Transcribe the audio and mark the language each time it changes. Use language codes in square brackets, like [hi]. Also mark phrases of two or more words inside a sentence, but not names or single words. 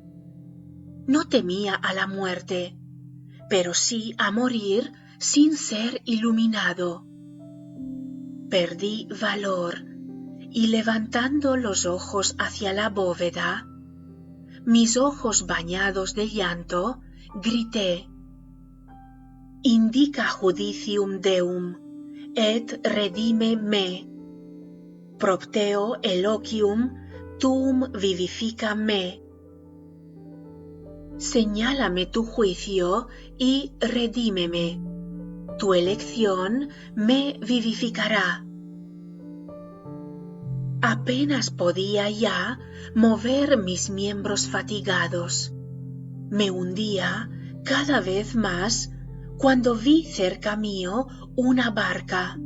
[es] No temía a la muerte, pero sí a morir sin ser iluminado. Perdí valor y levantando los ojos hacia la bóveda, mis ojos bañados de llanto, grité: [la] indica judicium Deum, et redime me. Propteo eloquium tuum vivifica me. [es] Señálame tu juicio y redímeme. Tu elección me vivificará. Apenas podía ya mover mis miembros fatigados. Me hundía cada vez más cuando vi cerca mío una barca.